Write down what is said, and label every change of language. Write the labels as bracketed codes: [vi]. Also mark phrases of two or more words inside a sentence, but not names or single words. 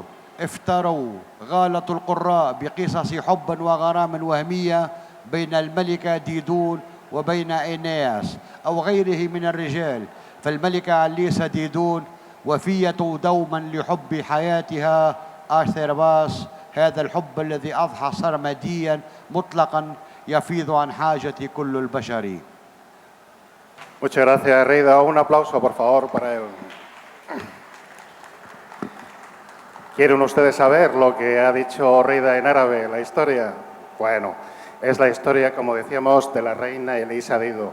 [ar] افتروا، غالطوا القراء بقصص حب وغرام وهمية بين الملكة ديدون وبين إينياس أو غيره من الرجال. فالملكة عليسة ديدون وفية دوما لحب حياتها آرثرباس، هذا الحب الذي أضحى سرمديا مطلقا يفيض عن حاجة كل البشر. [es] Muchas gracias, Reida. Un aplauso, por favor, para él. ¿Quieren ustedes saber lo que ha dicho Reida en árabe, la historia? Bueno, es la historia, como decíamos, de la reina Elisa Dido.